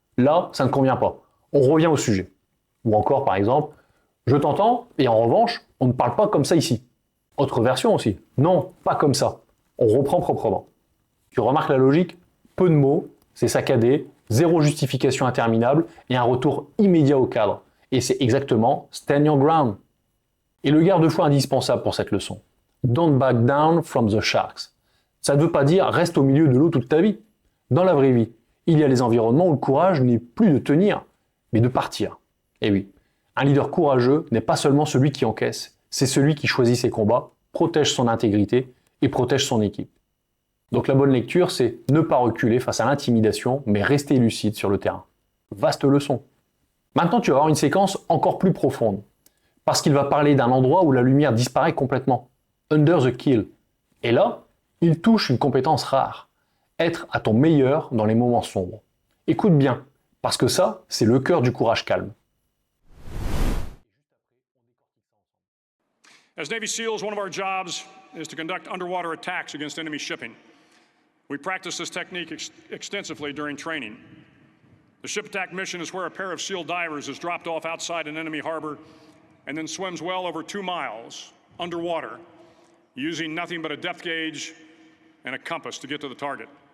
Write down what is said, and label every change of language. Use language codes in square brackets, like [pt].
[fr] Là, ça ne convient pas. On revient au sujet. Ou encore, par exemple, je t'entends, et en revanche, on ne parle pas comme ça ici. Autre version aussi. Non, pas comme ça. On reprend proprement. Tu remarques la logique? Peu de mots, c'est saccadé, zéro justification interminable et un retour immédiat au cadre. Et c'est exactement [en] stand your ground. [fr] Et le garde-fou indispensable pour cette leçon. [en] Don't back down from the sharks. [fr] Ça ne veut pas dire reste au milieu de l'eau toute ta vie. Dans la vraie vie, il y a les environnements où le courage n'est plus de tenir, mais de partir. Et oui, un leader courageux n'est pas seulement celui qui encaisse, c'est celui qui choisit ses combats, protège son intégrité et protège son équipe. Donc la bonne lecture, c'est ne pas reculer face à l'intimidation, mais rester lucide sur le terrain. Vaste leçon. Maintenant, tu vas avoir une séquence encore plus profonde, parce qu'il va parler d'un endroit où la lumière disparaît complètement. [en] Under the kill. [fr] Et là, il touche une compétence rare. Être à ton meilleur dans les moments sombres. Écoute bien, parce que ça, c'est le cœur du courage calme. [en] As Navy SEALs, one of our jobs is to conduct underwater attacks against enemy shipping. We practice this technique extensively during training. The ship attack mission is where a pair of SEAL divers is dropped off outside an enemy harbor and then swims well over 2 miles underwater, using nothing but a depth gauge and a compass to get to the target.